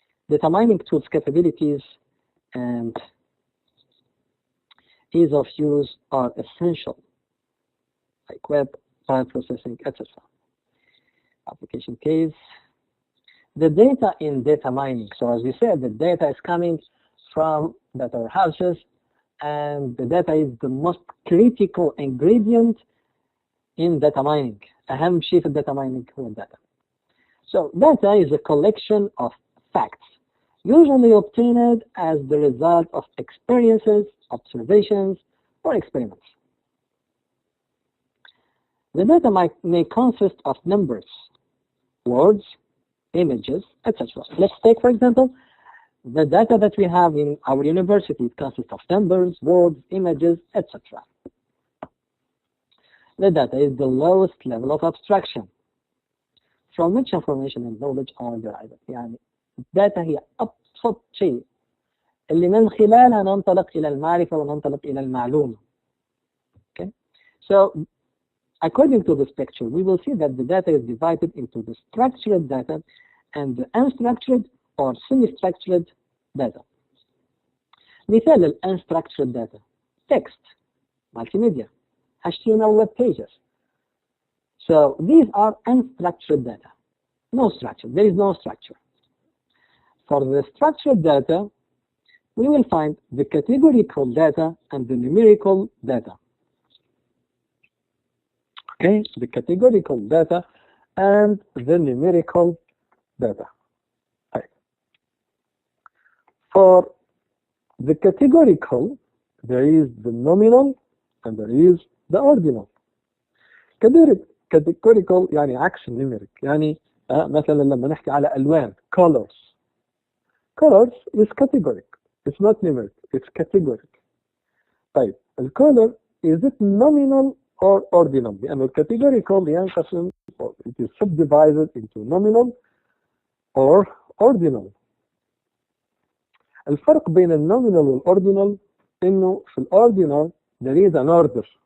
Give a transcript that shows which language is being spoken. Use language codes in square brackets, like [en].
[en] Data mining tools capabilities and ease of use are essential, like web, file processing, etc. Application case. The data in data mining. So as we said, the data is coming from data warehouses, and the data is the most critical ingredient in data mining. [ar] أهم شيء في data mining هو data. [en] So data is a collection of facts, usually obtained as the result of experiences, observations, or experiments. The data may consist of numbers, words, images, etc. Let's take, for example, the data that we have in our university. It consists of numbers, words, images, etc. The data is the lowest level of abstraction from which information and knowledge are derived. [ar] يعني data هي أبسط شيء اللي من خلالها ننطلق إلى المعرفة وننطلق إلى المعلومة. [en] Okay, so according to this picture, we will see that the data is divided into the structured data and the unstructured or semi-structured data. [ar] مثال ال unstructured data text multimedia HTML web pages. [en] So these are unstructured data. No structure. There is no structure. For the structured data, we will find the categorical data and the numerical data. Okay, the categorical data and the numerical data. Right. For the categorical, there is the nominal and there is the ordinal. [ar] categorical يعني عكس النيميريك. يعني مثلا لما نحكي على ألوان colors. [en] Colors is categoric. It's not numeric. It's categoric. [ar] طيب الcolor [en] is it nominal or ordinal؟ [ar] لأنه الcategorical ينقسم [en] it is subdivided into nominal or ordinal. [ar] الفرق بين النومينال والأوردينال إنه في الأوردينال [en] there is an order.